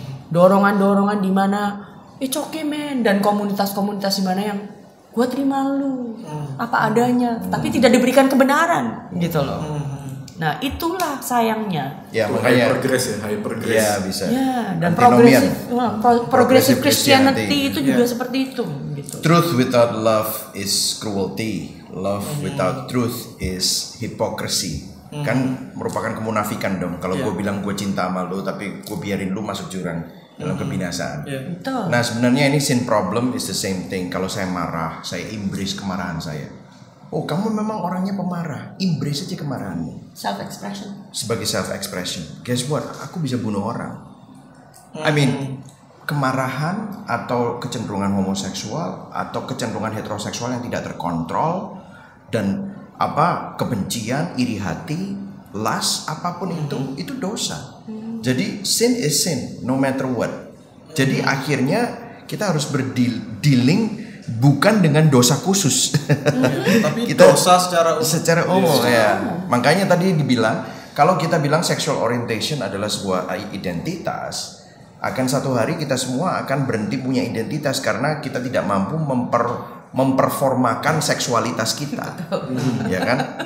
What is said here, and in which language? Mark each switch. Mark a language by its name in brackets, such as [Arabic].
[Indonesian] Dorongan-dorongan di mana [English] it's okay man, [Indonesian] dan komunitas-komunitas di mana yang gue terima lu apa adanya, tapi tidak diberikan kebenaran gitu loh. Nah itulah sayangnya. Ya makanya [English] high progress. [Indonesian] Ya bisa. Ya, dan [English] Antinomian. [Indonesian] progressive Christianity itu juga seperti itu gitu. [English] Truth without love is cruelty. Love without truth is hypocrisy. [Indonesian] Kan merupakan kemunafikan dong. Kalau gue bilang gue cinta sama lu tapi gue biarin lu masuk jurang dalam kebinasaan. Betul. Nah sebenarnya ini [English] sin problem is the same thing. [Indonesian] Kalau saya marah, saya embrace kemarahan saya. Oh kamu memang orangnya pemarah, embrace aja kemarahanmu. [English] Self expression. [Indonesian] Sebagai self expression. [English] Guess what? [Indonesian] Aku bisa bunuh orang. [English] I mean, [Indonesian] kemarahan atau kecenderungan homoseksual atau kecenderungan heteroseksual yang tidak terkontrol dan kebencian, iri hati, lust, apapun itu dosa. Jadi [English] sin is sin, no matter what. [Indonesian] Jadi akhirnya kita harus berdealing bukan dengan dosa khusus, tapi kita dosa secara umum ya. Makanya tadi dibilang kalau kita bilang sexual orientation adalah sebuah identitas, akan satu hari kita semua akan berhenti punya identitas karena kita tidak mampu memperformakan seksualitas kita, ya kan?